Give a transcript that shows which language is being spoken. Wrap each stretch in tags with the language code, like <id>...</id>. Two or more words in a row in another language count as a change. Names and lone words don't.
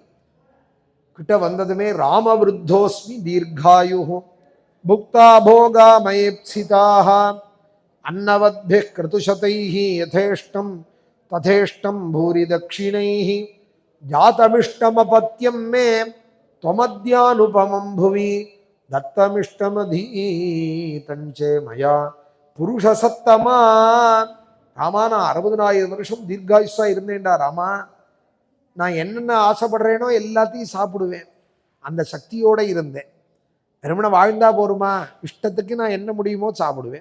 <ta>கிட்ட வந்ததுமே</ta> <sa>राम वृद्धोऽस्मि दीर्घायुः भुक्ता भोगा मयेप्सिताः अन्नवद्भिः क्रतुशतैः यथेष्टं तथेष्टं भूरि दक्षिणैः जातमिष्टमपत्यं मे त्वमद्यानुपमं भुवि दत्तमिष्टमधीतञ्चे मया புருஷசத்தமா.</sa> <ta>ராமா, நான் 60,000 வருஷம் தீர்காயுஷா இருந்தேன்டா ராமா. நான் என்னென்ன ஆசைப்படுறேனோ எல்லாத்தையும் சாப்பிடுவேன். அந்த சக்தியோட இருந்தேன். வெறுமனை வாழ்ந்தா போருமா, இஷ்டத்துக்கு நான் என்ன முடியுமோ சாப்பிடுவேன்.</ta>